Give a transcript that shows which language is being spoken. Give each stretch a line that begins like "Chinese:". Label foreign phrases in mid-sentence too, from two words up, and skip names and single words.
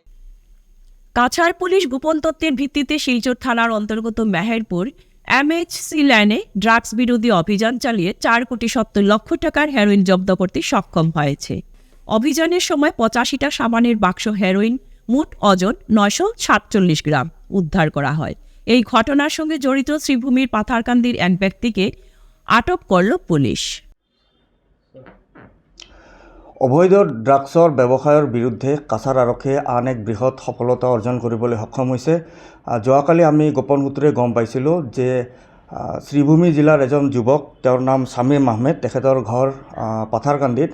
Bangla: কাছাড় পুলিশ গোপন তথ্যের ভিত্তিতে শিলচর থানার অন্তর্গত মেহেরপুর এমএইচসি ল্যানে ড্রাগস বিরোধী অভিযান চালিয়ে 4,70,00,000 টাকার হেরোইন জব্দ করতে সক্ষম হয়েছে। অভিযানের সময় 85টা সাবানের বাক্স হেরোইন, মোট ওজন 947 গ্রাম উদ্ধার করা হয়। এই ঘটনার সঙ্গে জড়িত শ্রীভূমির পাথারকান্দির এক ব্যক্তিকে আটক করল পুলিশ।
Assamese: অবৈধ ড্ৰাগছৰ ব্যৱসায়ৰ বিৰুদ্ধে কাছাৰ আৰক্ষীয়ে আন এক বৃহৎ সফলতা অৰ্জন কৰিবলৈ সক্ষম হৈছে। যোৱাকালি আমি গোপন সূত্ৰে গম পাইছিলোঁ যে শ্ৰীভূমি জিলাৰ এজন যুৱক, তেওঁৰ নাম শামীম আহমেদ, তেখেতৰ ঘৰ পাথাৰকান্দিত।